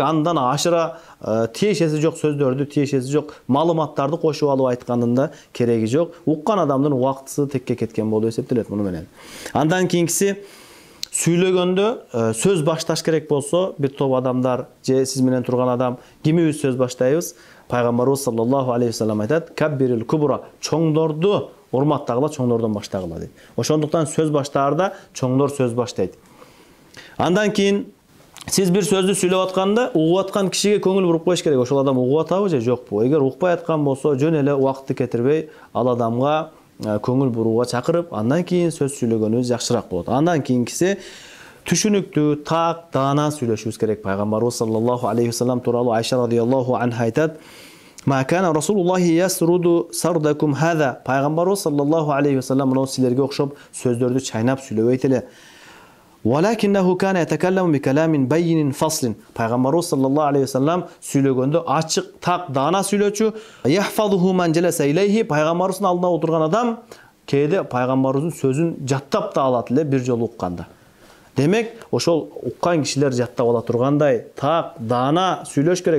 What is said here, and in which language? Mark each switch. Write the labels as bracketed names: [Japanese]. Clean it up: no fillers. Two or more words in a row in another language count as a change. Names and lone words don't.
[Kyrgyz] Андан ашыра тиешеси жок сөздөрдү, тиешеси жок маалыматтарды кошуп алып айткандын да кереги жок. Уккан адамдын убактысы текке кеткен болуп эсептелет муну менен. Андан кийинкиси, сүйлөгөндө сөз башташ керек болсо, бир топ адамдар же сиз менен турган адам кимибиз сөз баштайбыз? Пайгамбарыбыз [Arabic] صلى الله عليه وسلم [Kyrgyz] айтат: [Arabic] "كبر الكبر", [Kyrgyz] чоңдорду урматтагыла, чоңдордон баштагыла дейт. Ошондуктан сөз баштаарда чоңдор сөз баштайт. Андан кийин сиз бир сөздү сүйлөп атканда, угуп аткан кишиге көңүл буруп коюш керек. Ошол адам угуп атабы же жокпу? Эгер укпай аткан болсо, жөн эле убакытты кетирбей, ал адамга көңүл бурууга чакырып, андан кийин сөз сүйлөгөнүбүз жакшыраак болот. Андан кийинкиси, түшүнүктүү, так, даана сүйлөшүбүз керек. Пайгамбарыбыз [Arabic] صلى الله عليه وسلم [Kyrgyz] тууралуу Айша [Arabic] رضي الله عنها [Kyrgyz] айтат: [Arabic] "ما كان رسول الله يسرد سردكم هذا". [Kyrgyz] Пайгамбарыбыз [Arabic] صلى الله عليه وسلم [Kyrgyz] мына силерге окшоп сөздөрдү чайнап сүйлөбөйт эле. [Arabic] "ولكنه كان يتكلم بكلام بين فصل". [Kyrgyz] Пайгамбарыбыз [Arabic] صلى الله عليه وسلم [Kyrgyz] сүйлөгөндө ачык, так, даана сүйлөчү. [Arabic] "يحفظه من جلس إليه". [Kyrgyz] Пайгамбарыбыздын алдында отурган адам кээде пайгамбарыбыздын сөзүн жаттап да алат эле бир жолу укканда. Демек, ошол уккан кишилер жаттап ала тургандай так, даана сүйлөш керек.